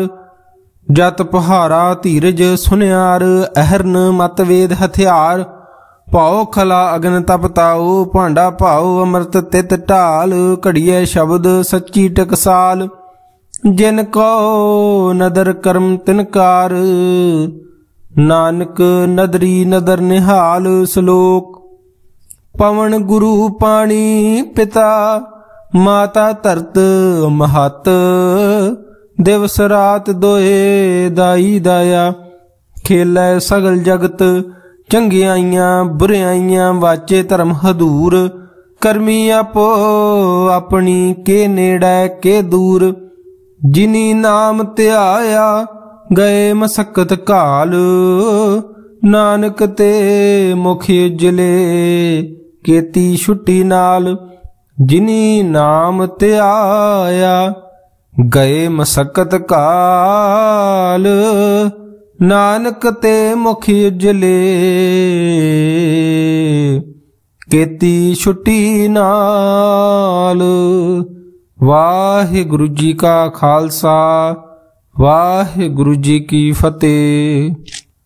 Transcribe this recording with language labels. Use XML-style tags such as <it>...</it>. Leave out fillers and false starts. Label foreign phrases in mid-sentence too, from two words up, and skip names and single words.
<pa>ਜਤੁ ਪਾਹਾਰਾ ਧੀਰਜੁ ਸੁਨਿਆਰੁ, ਅਹਰਣਿ ਮਤਿ ਵੇਦੁ ਹਥੀਆਰੁ। ਭਉ ਖਲਾ ਅਗਨਿ ਤਪ ਤਾਉ, ਭਾਂਡਾ ਭਾਉ ਅੰਮ੍ਰਿਤੁ ਤਿਤੁ ਢਾਲਿ। ਘੜੀਐ ਸਬਦੁ ਸਚੀ ਟਕਸਾਲ, ਜਿਨ ਕਉ ਨਦਰਿ ਕਰਮੁ ਤਿਨ ਕਾਰ। ਨਾਨਕ ਨਦਰੀ ਨਦਰਿ ਨਿਹਾਲ। ਸਲੋਕੁ। ਪਵਣੁ ਗੁਰੂ ਪਾਣੀ ਪਿਤਾ, ਮਾਤਾ ਧਰਤਿ ਮਹਤੁ। ਦਿਵਸੁ ਰਾਤਿ ਦੁਇ ਦਾਈ ਦਾਇਆ, ਖੇਲੈ ਸਗਲ ਜਗਤੁ। ਚੰਗਿਆਈਆ ਬੁਰਿਆਈਆ ਵਾਚੈ ਧਰਮੁ ਹਦੂਰਿ। ਕਰਮੀ ਆਪੋ ਆਪਣੀ ਕੇ ਨੇੜੈ ਕੇ ਦੂਰਿ। ਜਿਨੀ ਨਾਮੁ ਧਿਆਇਆ ਗਏ ਮਸਕਤਿ ਘਾਲਿ। ਨਾਨਕ ਤੇ ਮੁਖ ਉਜਲੇ ਕੇਤੀ ਛੁਟੀ ਨਾਲਿ। ਜਿਨੀ ਨਾਮੁ ਧਿਆਇਆ ਗਏ ਮਸਕਤਿ ਘਾਲਿ। ਨਾਨਕ ਤੇ ਮੁਖ ਉਜਲੇ ਕੇਤੀ ਛੁਟੀ ਨਾਲਿ। ਵਾਹਿਗੁਰੂ ਜੀ ਕਾ ਖ਼ਾਲਸਾ, ਵਾਹਿਗੁਰੂ ਜੀ ਕੀ ਫ਼ਤਹਿ।</pa>